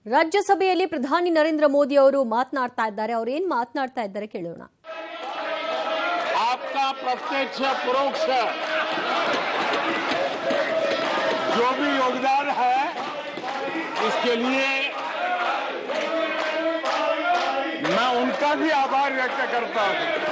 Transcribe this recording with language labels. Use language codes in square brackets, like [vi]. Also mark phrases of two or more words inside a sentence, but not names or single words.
[kn] ರಾಜ್ಯಸಭೆಯಲ್ಲಿ ಪ್ರಧಾನಿ ನರೇಂದ್ರ ಮೋದಿ ಅವರು ಮಾತನಾಡ್ತಾ ಇದ್ದಾರೆ. ಅವರು ಏನು ಮಾತನಾಡ್ತಾ ಇದ್ದಾರೆ ಕೇಳೋಣ. [hi] आपका प्रत्यक्ष परोक्ष जो भी योगदान है इसके लिए मैं उनका भी आभार व्यक्त करता हूं.